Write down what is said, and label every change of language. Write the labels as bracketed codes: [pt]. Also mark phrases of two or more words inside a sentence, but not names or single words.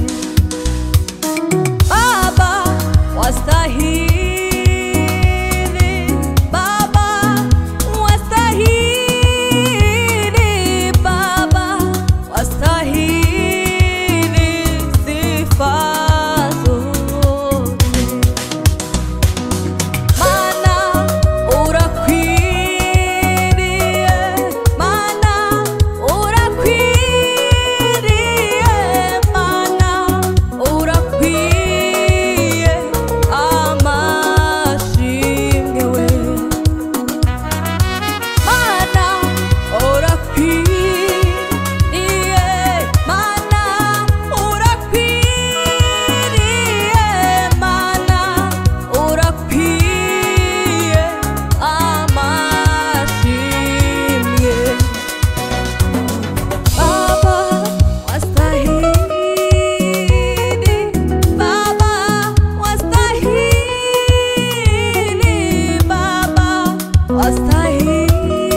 [sw] Baba wastahili, Baba wastahili, Baba wastahili sifa zote. [rw] Mana urakwiriye, Mana urakwiriye, Mana urakwiye amashimwe we. Mana urakwiriye, Mana urakwiriye, Mana urakwiye amashimwe. [sw] Baba wastahili, Baba wastahili, Baba wastahili